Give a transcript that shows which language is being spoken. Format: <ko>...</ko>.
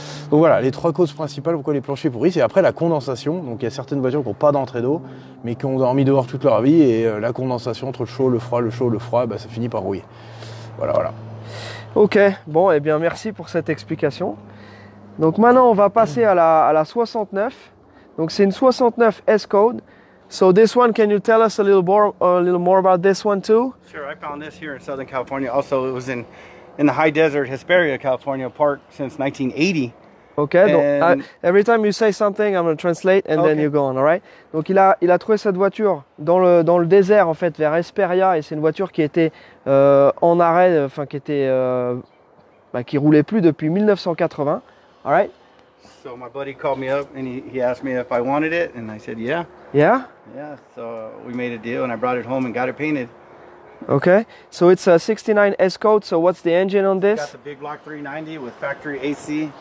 <fr>Donc voilà, les 3 causes principales pourquoi les planchers pourrissent. Et après la condensation, donc il y a certaines voitures qui n'ont pas d'entrée d'eau, mais qui ont dormi dehors toute leur vie, et la condensation entre le chaud, le froid, le chaud, le froid, bah, ça finit par rouiller. Voilà. Ok, bon, eh bien merci pour cette explication. Donc maintenant on va passer à la 69. Donc c'est une 69 S-Code.</fr> <en>So this one, can you tell us a little more about this one too? Sure, I found this here in Southern California. Also, it was in the high desert, Hesperia, California, park since 1980.</en> <fr>Ok, donc</fr> <en>And- every time you say something, I'm going to translate and then Okay. you go on, alright?</en> <fr>Donc il a trouvé cette voiture dans le désert en fait, vers Hesperia, et c'est une voiture qui était en arrêt, enfin qui roulait plus depuis 1980,</fr> <en>alright? So my buddy called me up and he asked me if I wanted it, and I said, yeah. Yeah? Yeah, so we made a deal and I brought it home and got it painted. Okay, so it's a 69 S-Code, so what's the engine on Got this? the big block 390 with factory AC,</en>